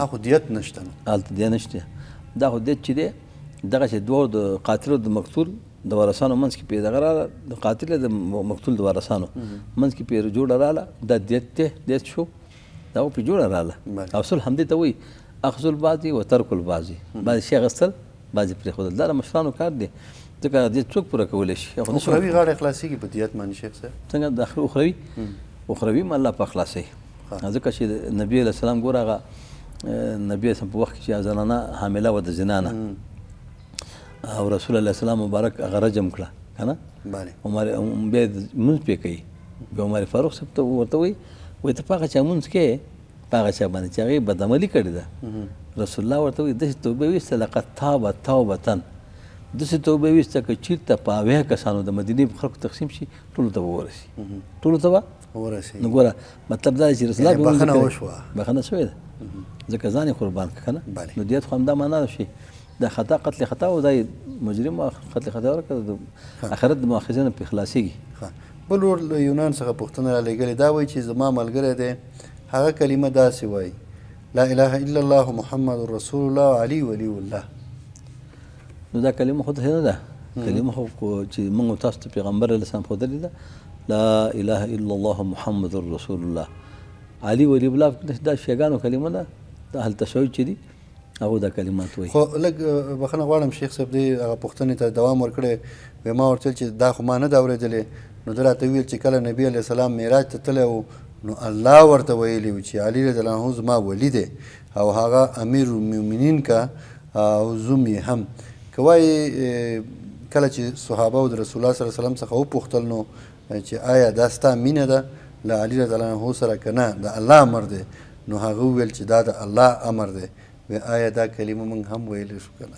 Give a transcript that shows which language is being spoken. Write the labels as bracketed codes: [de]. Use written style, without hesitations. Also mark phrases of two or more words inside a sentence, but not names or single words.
[ps] خو دیت نشته، هلته دیت نشته. دا خو دیت چې دی دغه چې دوه د قاتل او د مقتول د وارثانو منځ کې پې دغه راله، د قاتل د مقتول د وارثانو منځ کې پې جوړه راله، دا دیت دی، دیت شو دا پې جوړه راله. او صلح همدې ته وایي [ar] اخذ البعض و ترک البعض، [ps] بعضې شي اخیستل بعضې پرېښودل، دا د مشرانو کار دی، ځکه دیت څوک پوره کولی شي. اخروي غاړه خلاصېږي په دیت باندې شیخ صاحب؟ څنګه د اخروي هم الله پاک خلاصوي، ځکه چې نبي [ar] علیه السلام [ps] ګوره هغه نبي په وخت کې چې زنانه حامله وه د زنا نه او رسول الله السلام مبارک هغه رجم کړه که نه، بیا لمونځ پرې کوي، بیا عمر فاروق صاحب ته ورته وایي ته په هغه چا لمونځ کوې په هغه چا باندې چې هغې بدعملي کړې ده. رسول الله ورته وایي داسې توبه ویسته [ar] لقد تاب توبة، [ps] داسې توبه ویسته که چېرته په 80 کسانو د مدینې په خلکو تقسیم شي ټولو ته به ورسي، ټولو ته به ورسي. نو ګوره مطلب دا چې رسول الله بخښنه وشوه، بخښنه شوې ده، ځکه ځان یې قربان کړه که نه. نو دیت خو همدا معنا شي، دا خطا قتل خطا او دا مجرم قتل خطا ورکړه، د آخرت د مؤاخذې نه پرې خلاصېږي. بل ور له یونان څخه پوښتنه رالیږلې، دا وایي چې زما ملګری دی هغه کلمه داسې وایي [ar] لا اله الا الله محمد رسول الله علي ولي الله. [ps] نو دا کلمه خو نه ده، کلمه خو چې موږ تاسو ته پیغمبر [ar] علیه السلام [ps] ښودلې ده [ar] لا اله الا الله محمد رسول الله علي ولي الله، [ps] دا شیګانو کلمه ده، دا هلته شوي چې دي هغو دا کلمات وایي. خو لږ بخښنه غواړم شیخ صاحب دې هغه پوښتنې ته دوام ورکړی، وی ما ورته چې دا خو ما نه ده اورېدلې، نو ده راته ویل چې کله نبي [ar] علیه السلام [ps] معراج ته تللی و نو الله ورته ویلي و چې علي [ar] رضی الله عنه [ps] زما ولی دی او هغه [ar] امیر المؤمنین [ps] که او زوم یې هم، که وایي کله چې صحابه او د رسول الله [ar] صلی الله علیه وسلم [ps] څخه وپوښتل نو چې آیا دا ستا مینه ده له علي [ar] رضی الله عنه [ps] سره که نه د الله امر دی نو هغه وویل چې دا د الله امر دی آیا دا کلمه موږ هم ویلی شو که نه